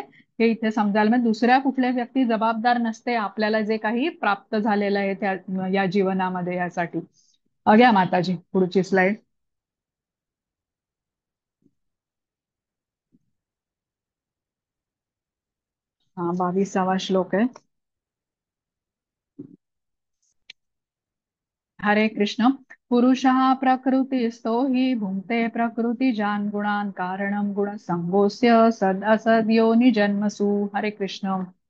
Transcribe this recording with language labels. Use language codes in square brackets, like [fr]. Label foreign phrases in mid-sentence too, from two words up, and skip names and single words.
[mr] हे इथे समजायला म्हणजे दुसऱ्या कुठल्या व्यक्ती जबाबदार नसते आपल्याला जे काही प्राप्त झालेलं आहे त्या या जीवनामध्ये यासाठी. घ्या माताजी पुढची स्लाइड. हा 22वा श्लोक आहे. हरे कृष्ण. [sa] पुरुषः प्रकृतिस्थो हि भुङ्क्ते प्रकृतिजान् गुणान् कारणं गुणसङ्गोऽस्य सद् असद्योनि जन्मसु. [mr] हरे कृष्ण.